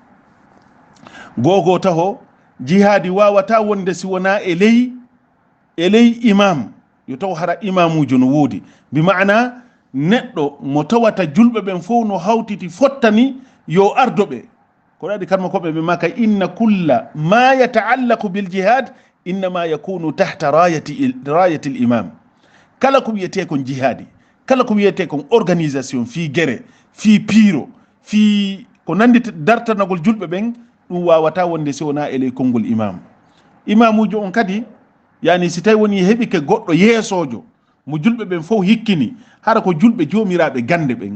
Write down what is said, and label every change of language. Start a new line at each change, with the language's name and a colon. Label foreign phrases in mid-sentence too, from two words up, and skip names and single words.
Fula: gogo taho jihadi wawata wonde si wona e ley imam yo taw hara imamujo no woodi
Arabic: بمعنى
Fula: neɗɗo mo tawata julɓe ɓen fof no hawtiti fottani yo ardoɓe ko ɗaɗi kanma koɓe ɓe maka
Arabic: إن كل ما يتعلق بالجهاد إنما يكون تحت راية الإمام
Fula: kala ko wiyete kon jihadi kala ko wiyete kon organisation fi guere fi piiro fi ko nandi dartanagol julɓe ɓen ɗum wawata wonde si wona eley konngol imamujo on kadi yani si tawi woni heɓike goɗɗo yeesojo mo julɓe ɓen fof hikkini hara ko julɓe jomiraɓe gande